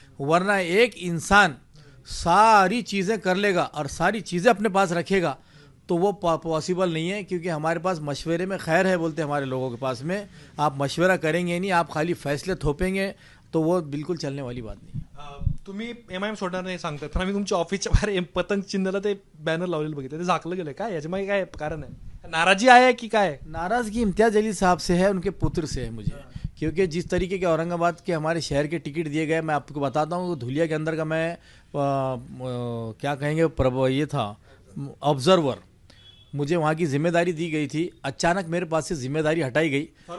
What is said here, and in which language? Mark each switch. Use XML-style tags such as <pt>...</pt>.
<hi>वरना एक इंसान सारी चीज़ें कर लेगा और सारी चीज़ें अपने पास रखेगा तो वो पॉसिबल नहीं है, क्योंकि हमारे पास मशवरे में खैर है बोलते हमारे लोगों के पास में। आप मशवरा करेंगे नहीं, आप खाली फैसले थोपेंगे, तो वो बिलकुल चलने वाली बात नाही।</hi> <mr>तुम्ही एमआयएम सोडणार नाही सांगतात, पण आम्ही तुमच्या ऑफिसच्या बाहेर पतंग चिन्हाला ते बॅनर लावलेलं बघितलं, ते झाकलं गेलं, काय याच्या मागे काय कारण आहे? नाराजी आहे की काय?</mr> <hi>नाराज़गी इम्तियाज़ जलील साहब से है, उनके पुत्र से है मुझे, क्योंकि जिस तरीके के औरंगाबाद के हमारे शहर के टिकट दिए गए, मैं आपको बताता हूँ, धुलिया के अंदर का मैं क्या कहेंगे ये था ऑब्जर्वर, मुझे वहाँ की जिम्मेदारी दी गई थी, अचानक मेरे पास से जिम्मेदारी हटाई गई।</hi>